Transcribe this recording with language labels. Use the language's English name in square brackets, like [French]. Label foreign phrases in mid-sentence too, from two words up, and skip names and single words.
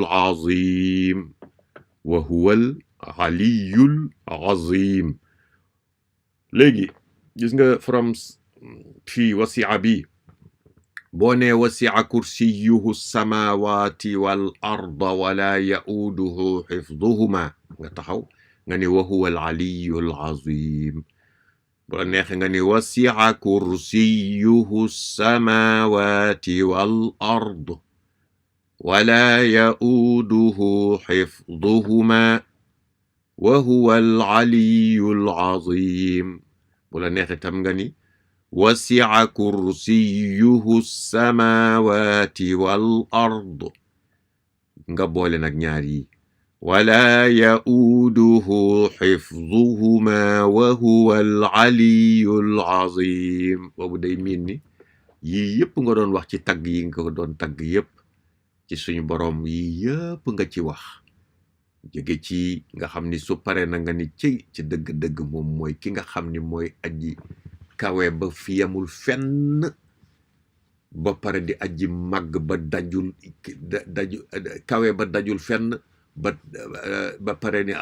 [Arabic] العظيم وهو العلي العظيم [Wolof] léegi gis nga from fii wasi'a bi boo nee [Arabic] وسع كرسيه السماوات والأرض ولا يؤوده حفظهما [Wolof] nga taxaw nga ni [Arabic] وهو العلي العظيم [Wolof] bu la neexee nga ni [Arabic] وسع كرسيه السماوات والأرض ولا يؤوده حفظهما وهو العلي العظيم ولا [Wolof] neexe tam nga ni [Arabic] وسع كرسيه السماوات والأرض [Wolof] nga boole nag ñaar yi [Arabic] ولا يؤوده حفظهما وهو العلي العظيم [Wolof] boobu day miin ni yii yëpp nga doon wax ci tagg yi nga ko doon tagg yëpp ci suñu boroom yii yëpp nga ci wax jóge ci nga xam ni su pare na nga ni ci dëgg-dëgg moom mooy ki nga xam ni mooy aji kawe ba fi yamul fenn ba pare di aji màgg ba dajul kawe ba dajul fenn ba pare ni